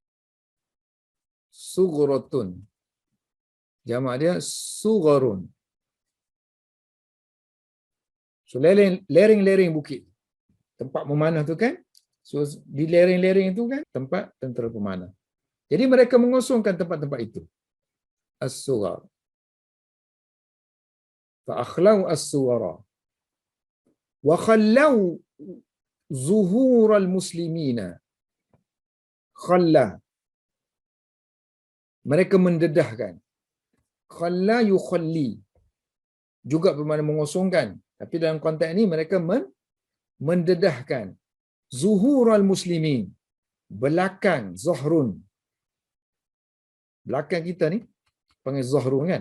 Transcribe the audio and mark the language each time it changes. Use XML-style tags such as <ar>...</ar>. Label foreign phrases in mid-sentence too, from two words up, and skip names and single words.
<ms>Sughratun. Jamak dia sugharun. So lereng-lereng bukit. Tempat memanah tu kan. So di lereng-lereng itu kan tempat tentera pemanah. Jadi mereka mengosongkan tempat-tempat itu.</ms> <ar>الثغر فأخلوا الثغر. وخلوا ظهور المسلمين.</ar> <ms>Khalla. Mereka mendedahkan.</ms> <ar>خلى يخلي.</ar> <ms>Juga bermakna mengosongkan. Tapi dalam konteks ini mereka mendedahkan.</ms> <ar>ظهور المسلمين. Belakang, zahrun.</ar> <ms>Belakang kita ni, panggil zahrun kan?</ms>